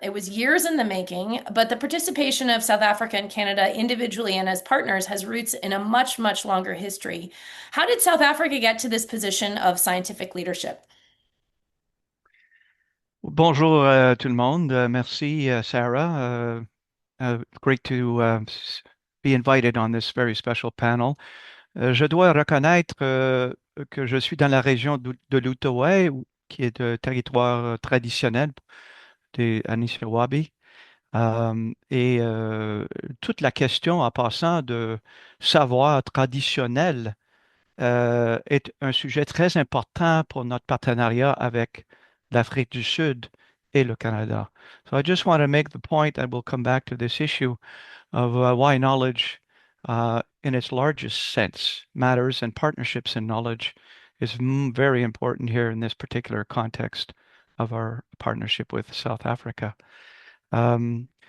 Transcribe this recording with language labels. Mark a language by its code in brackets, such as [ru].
[en] It was years in the making, but the participation of South Africa and Canada individually and as partners has roots in a much, much longer history. How did South Africa get to this position of scientific leadership? [fr] Bonjour tout le monde. Merci, Sarah. [en] Great to be invited on this very special panel. [fr] Je dois reconnaître que je suis dans la région de l'Outaouais, qui est un territoire traditionnel des Anishinaabe. Et toute la question en passant de savoir traditionnel est un sujet très important pour notre partenariat avec l'Afrique du Sud et le Canada. [en] So I just want to make the point, and we'll come back to this issue of why knowledge in its largest sense matters, and partnerships in knowledge is very important here in this particular context of our partnership with South Africa. Um,